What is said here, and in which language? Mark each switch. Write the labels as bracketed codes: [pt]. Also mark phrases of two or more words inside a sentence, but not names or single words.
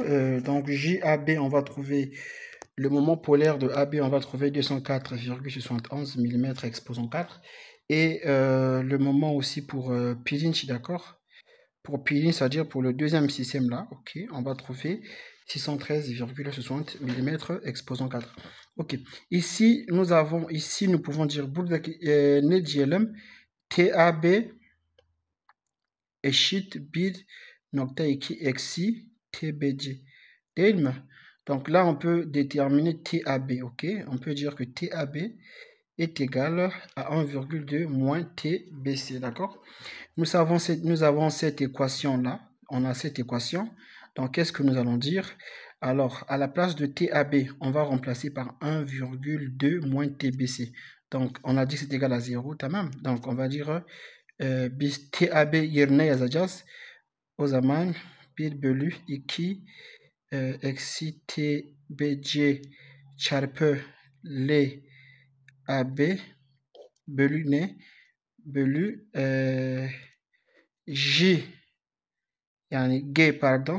[fr] Donc, JAB, on va trouver le moment polaire de AB, on va trouver 204,71 mm exposant 4. Et le moment aussi pour pirinç, d'accord? Pour pirinç, c'est-à-dire pour le deuxième système là, ok, on va trouver 613,60 mm exposant 4. Ok, ici, nous pouvons dire [tr] ne diyelim TAB eşit 1.2 eksi TBC. Değil mi? [fr] Donc là, on peut déterminer TAB, ok? On peut dire que TAB est égal à 1,2 moins TBC, d'accord? Nous avons cette équation-là. On a cette équation. Donc, qu'est-ce que nous allons dire? Alors, à la place de TAB, on va remplacer par 1,2 moins TBC. Donc, on a dit que c'est égal à 0, tamam. Donc, on va dire [tr] biz TAB yerine yazacağız. O zaman 1 bölü 2 eksi TBC çarpı LAB bölü ne? Bölü J yani G pardon.